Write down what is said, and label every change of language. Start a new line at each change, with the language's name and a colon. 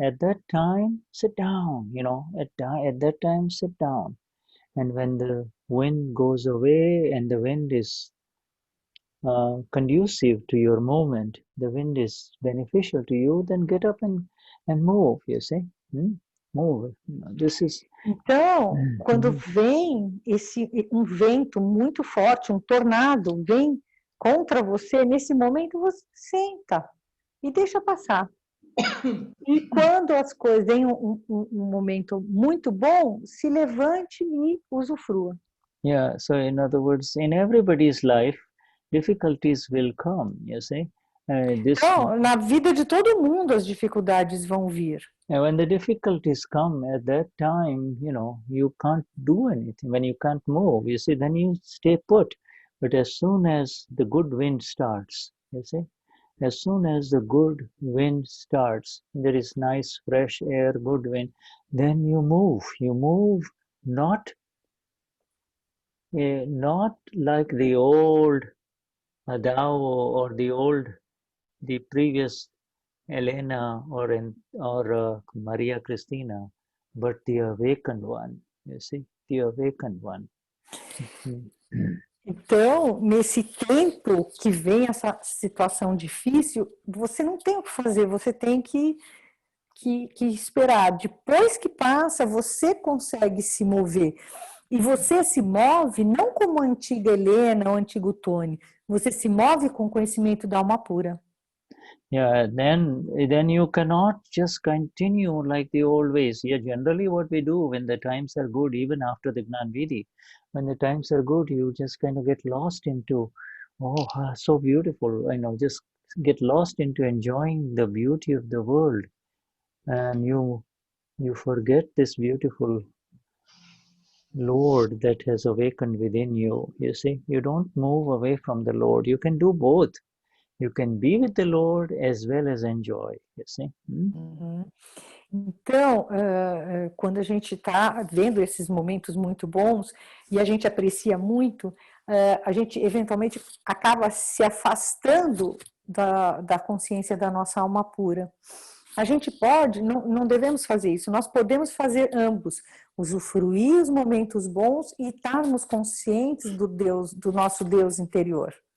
English: At that time, sit down, you know, at that time, sit down. And when the wind goes away and the wind is conducive to your movement, the wind is beneficial to you, then get up and move, you see. Move. This is...
Portuguese: Então, quando vem um vento muito forte, um tornado, vem contra você, nesse momento você senta e deixa passar. E quando as coisas têm um momento muito bom, se levante e usufrua.
English: Yeah, so in other words, in everybody's life, difficulties will come, you see.
Portuguese: Então, na vida de todo mundo as dificuldades vão vir.
English: And when the difficulties come at that time, you know, you can't do anything. When you can't move, you see, then you stay put. But as soon as the good wind starts, you see, as soon as the good wind starts, there is nice fresh air, good wind, then you move. You move not like the old Adao or the previous Elena or Maria Cristina, but the awakened one, you see, the awakened one.
Portuguese: Então, nesse tempo que vem essa situação difícil, você não tem o que fazer, você tem que esperar. Depois que passa, você consegue se mover. E você se move não como a antiga Helena ou o antigo Tony, você se move com o conhecimento da alma pura.
English: Yeah, then you cannot just continue like the old ways. Yeah, generally what we do when the times are good, even after the Gnan Vidhi, when the times are good, you just kind of get lost into, so beautiful, you know, just get lost into enjoying the beauty of the world. And you forget this beautiful Lord that has awakened within you. You see, you don't move away from the Lord. You can do both. You can be with the Lord as well as enjoy, you see.
Portuguese: Então, quando a gente está vendo esses momentos muito bons e a gente aprecia muito, a gente eventualmente acaba se afastando da consciência da nossa alma pura. A gente pode, não devemos fazer isso, nós podemos fazer ambos, usufruir os momentos bons e estarmos conscientes do nosso Deus interior.